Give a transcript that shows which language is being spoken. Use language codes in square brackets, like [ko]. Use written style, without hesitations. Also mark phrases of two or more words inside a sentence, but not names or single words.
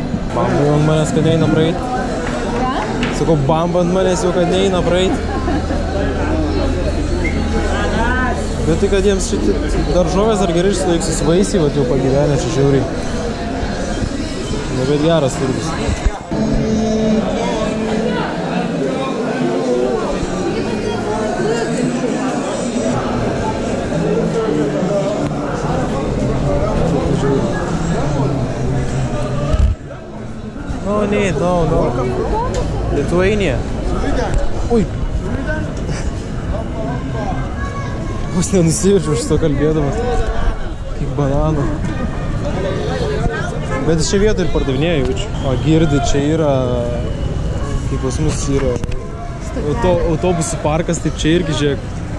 [lt] Bamba jau ant manęs, kad neina praeit. Sakau, bamba ant manęs jau, kad neina praeit. Bet tai, kad jiems šitie daržovės ar gerai išsilaiksius vaisiai, vat jau pagyvenę čia žiauriai. Bet geras turgus. [en] No need, no. [lt] Lithuania. Ui. Vos nenusiverčiau šito kalbėdamas. Kaip bananų. Bet čia vietą ir pardavinėja jaučiu. O girdi, čia yra, kaip pas mus yra autobusų parkas, taip čia irgi žiūrėk.